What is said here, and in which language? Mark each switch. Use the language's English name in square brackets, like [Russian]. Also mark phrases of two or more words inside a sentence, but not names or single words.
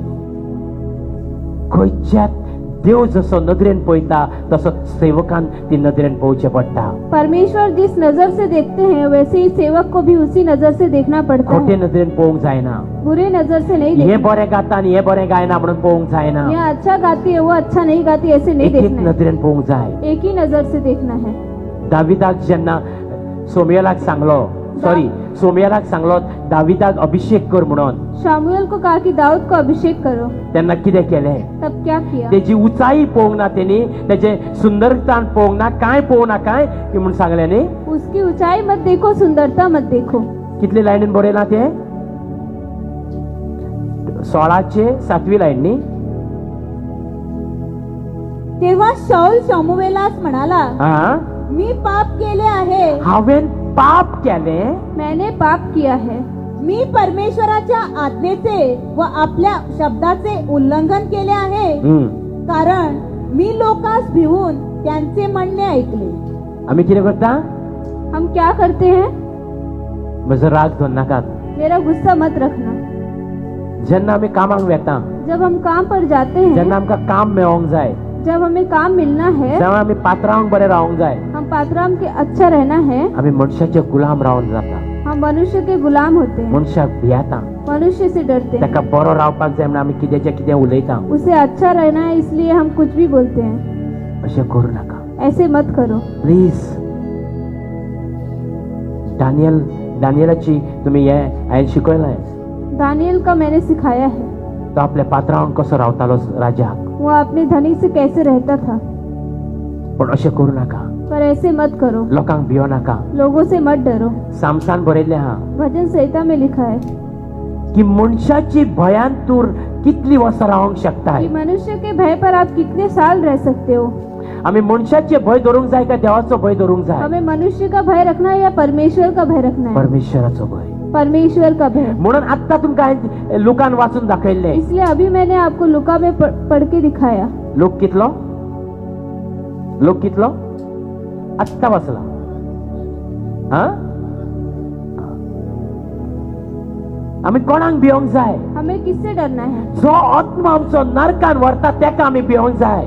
[Konkani] खंयच्याच देव जसो नदरेन पळयता तसो सेवकान ती नदरेन पळोवचें पडटा. [Hindi] परमेश्वर जिस नजर से देखते हैं वैसे ही सेवक को भी उसी नजर से देखना पड़ता [Konkani] खोटे [Hindi] है. [Konkani] नदरेन पळोवंक जायना. [Hindi] बुरे नजर से नहीं [Konkani] हे [Hindi] देखना. [Konkani] बरें गाता आनी हे बरें गायना म्हणून पळोवंक जायना. [Hindi] यह अच्छा गाती है वो अच्छा नहीं गाती ऐसे नहीं [Konkani] एक एक [Hindi] देखना है. [Konkani] नदरेन पळोवंक जाय. [Hindi] एक ही नजर से देखना है. [Konkani] दाविदाक जेन्ना सोमयेलाक सांगलो दाविदाक अभिषेक कर म्हणून, [Hindi] शामुएल को कहा कि दाऊद को अभिषेक करो. [Konkani] तेन्ना कितें केलें. [Hindi] तब क्या किया. [Konkani] तेजी उंचाई पळोवंक ना तेणी, तेजे सुंदरतान पळोवंक ना, कांय पळोवंक ना काय की म्हणून सांगलें न्ही. [Hindi] उसकी ऊंचाई मत देखो सुंदरता मत देखो. [Konkani] कितले लायनीन बरयलां तें 16:7 लायन न्ही. [Marathi] तेव्हा शाऊल शमूएलास म्हणाला, हा, मी पाप केले आहे. [Konkani] हांवें पाप केलें. [Hindi] मैंने पाप किया है. [Marathi] मी परमेश्वराच्या आज्ञेचे व आपल्या शब्दाचे उल्लंघन केले आहे. कारण मी लोकांस भिवून त्यांचे म्हणणे ऐकले. [Konkani] आम्ही कितें करता. [Hindi] हम क्या करते हैं. [Konkani] म्हजो राग धरून नाकात. [Hindi] मेरा गुस्सा मत रखना. [Konkani] जेन्ना आमी कामाक वेता, [Hindi] जब हम काम पर जाते हैं, [Konkani] जेन्ना आमकां काम मेळोंक जाय, [Hindi] जब हमें काम मिलना है, [Konkani] तेन्ना आमी पात्रांक बरें रावंक जाय. [Hindi] हम पात्राम के अच्छा रहना है. [Konkani] आमी मनशाचे गुलाम रावन जाता. [Hindi] हम मनुष्य के गुलाम होते हैं. [Konkani] मनशाक भियेता, [Hindi] मनुष्य से डरते हैं. [Konkani] ताका बरो रावपाक जाय म्हणून आमी कितेंचें कितें उलयता. [Hindi] उसे अच्छा रहना है इसलिए हम कुछ भी बोलते हैं. [Konkani] अशें करूं नाका [Hindi] ऐसे मत करो प्लीज. [Konkani] दानियलाची तुमी हे हांवें शिकयलें. [Hindi] दानियल का मैंने सिखाया है. [Konkani] तो आपल्या पात्रांक कसो रावतालो राजाक. [Hindi] वो अपने धनी से कैसे रहता था. [Konkani] पण अशें करूं नाका. [Hindi] पर ऐसे मत करो. [Konkani] लोकांक भियो नाका. [Hindi] लोगों से मत डरो. [Konkani] सामसान बरयल्लें आहा [Hindi] भजन संहिता में लिखा है [Konkani] की मनशाची भयान तूं कितली वर्सां रावंक शकता. [Hindi] कि मनुष्य के भय पर आप कितने साल रह सकते हो. [Konkani] आमी मनशाचे भय धरूंक जाय काय देवाचो भय धरूंक जाय. [Hindi] हमें मनुष्य का भय रखना है या परमेश्वर का भय रखना है. [Konkani] परमेश्वराचो भय. [Hindi] परमेश्वर का भय. [Konkani] म्हणून आत्ता तुमकां हांवें लुकान वाचून दाखयल्लें. [Hindi] इसलिए अभी मैंने आपको लुका में पढ़ के दिखाया. [Konkani] लोक कितलो आत्ता वाचला. हा, आमी कोणाक भियोंक जाय. [Hindi] हमें किससे डरना है. [Konkani] जो आत्मा आमचो नरकान व्हरता तेका आमी भियोंक जाय.